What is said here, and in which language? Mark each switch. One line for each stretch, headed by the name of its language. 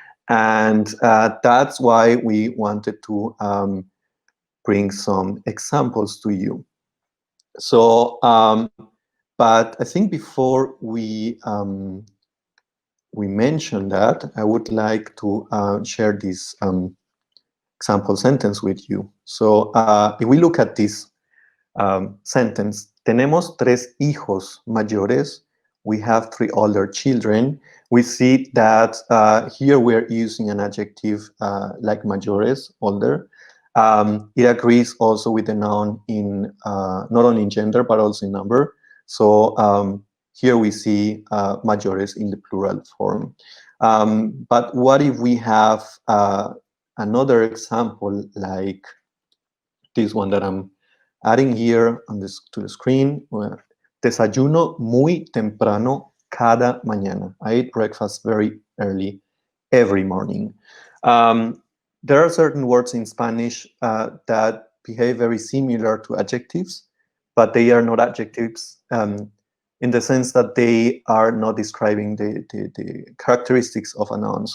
English: And that's why we wanted to bring some examples to you. So, but I think before we mention that, I would like to share this example sentence with you. So if we look at this sentence,
Spanish: tenemos tres hijos mayores.
English: We have three older children. We see that here we're using an adjective like mayores, older. It agrees also with the noun in not only in gender but also in number. So here we see mayores in the plural form. But what if we have another example like this one that I'm adding here on this to the screen.
Spanish: Desayuno muy temprano cada mañana.
English: I eat breakfast very early every morning. Um, there are certain words in Spanish that behave very similar to adjectives, but they are not adjectives in the sense that they are not describing the characteristics of a noun.